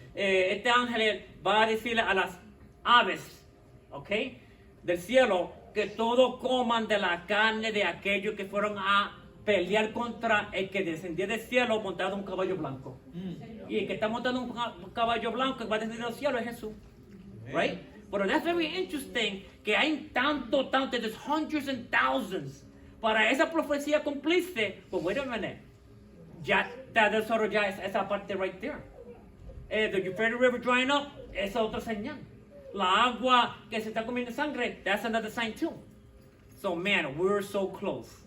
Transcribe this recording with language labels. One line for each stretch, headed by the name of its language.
Spanish: este ángel va a decirle a las aves, ¿ok? Del cielo, que todos coman de la carne de aquellos que fueron a pelear contra el que descendía del cielo montado en un caballo blanco. Y el que está montando un caballo blanco que va a descender del cielo es Jesús.
English: Right? But that's very interesting
Spanish: que hay tanto,
English: there's hundreds and thousands.
Spanish: Para esa profecía cumplirse, pues
English: wait a minute.
Spanish: Ya está desarrollada esa parte
English: right there. The Euphrates River drying up,
Spanish: esa otra señal. La agua que se está comiendo sangre,
English: that's another sign too. So man, we're so close.